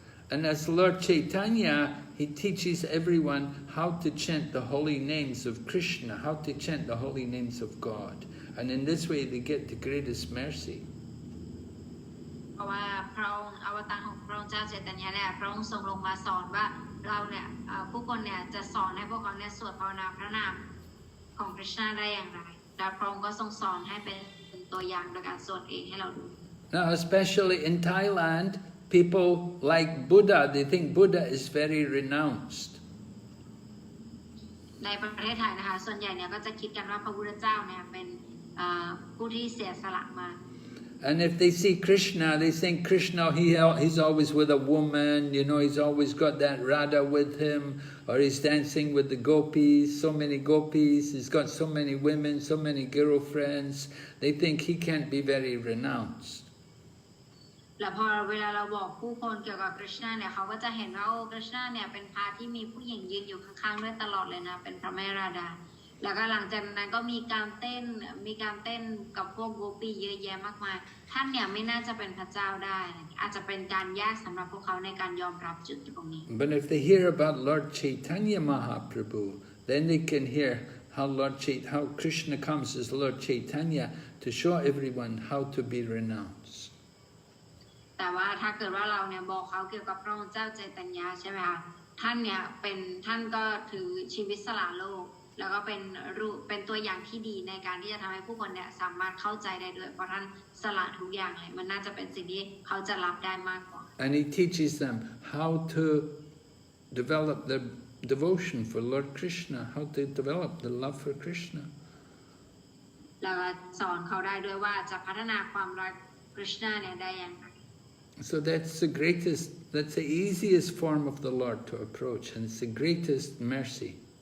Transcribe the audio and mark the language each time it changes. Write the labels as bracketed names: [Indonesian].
[English] And as Lord Chaitanya, he teaches everyone how to chant the holy names of Krishna, how to chant the holy names of God. And in this way they get the greatest mercy. [Thai] เพราะว่าพระองค์อวตารของพระองค์เจ้าเจตยะเนี่ยพระองค์ทรงลงมาสอนว่าเราเนี่ยผู้คนเนี่ยจะสอนให้พวกเขาเนี่ยสวดภาวนาพระนามของคริชนาได้อย่างไรและพระองค์ก็ทรงสอนให้เป็นตัวอย่างโดยการสวดเองให้เราดู [English] Now especially in Thailand, people like Buddha, they think Buddha is very renounced. [Thai] ในประเทศไทยนะคะส่วนใหญ่เนี่ยก็จะคิดกันว่าพระพุทธเจ้าเนี่ยเป็นผู้ที่เสียสละมา [English] And if they see Krishna, they think Krishna, he's always with a woman, you know, he's always got that Radha with him, or he's dancing with the gopis, so many gopis, he's got so many women, so many girlfriends. They think he can't be very renounced. [Thai] แล้วพอเวลาเราบอกผู้คนเกี่ยวกับคริชนาเนี่ยเขาก็จะเห็นว่าคริชนาเนี่ยเป็นพระที่มีผู้หญิงยืนอยู่ข้างๆด้วยตลอดเลยนะเป็นพระแม่ราดาแล้วก็หลังจากนั้นก็มีการเต้นกับพวกโกปีเยอะแยะมากมายท่านเนี่ยไม่น่าจะเป็นพระเจ้าได้อาจจะเป็นการยากสำหรับพวกเขาในการยอมรับจุดตรงนี้ [English] But if they hear about Lord Chaitanya Mahaprabhu, then they can hear how Krishna comes as Lord Chaitanya to show everyone how to be renounced. [Thai] แต่ว่าถ้าเกิดว่าเราเนี่ยบอกเขาเกี่ยวกับพระองค์เจ้าเจตยะใช่ไหมคะท่านก็ถือชีวิตสละโลกแล้วก็เป็นตัวอย่างที่ดีในการที่จะทำให้ผู้คนเนี่ยสามารถเข้าใจได้ด้วยเพราะท่านสละทุกอย่างเลยมันน่าจะเป็นสิ่งที่เขาจะรับได้มากกว่า [English] And he teaches them how to develop their devotion for Lord Krishna, how to develop the love for Krishna. [Thai] แล้วก็สอนเขาได้ด้วยว่าจะพัฒนาความรักคริชนาเนี่ยได้อย่างไร [English] So that's the greatest, that's the easiest form of the Lord to approach, and it's the greatest mercy.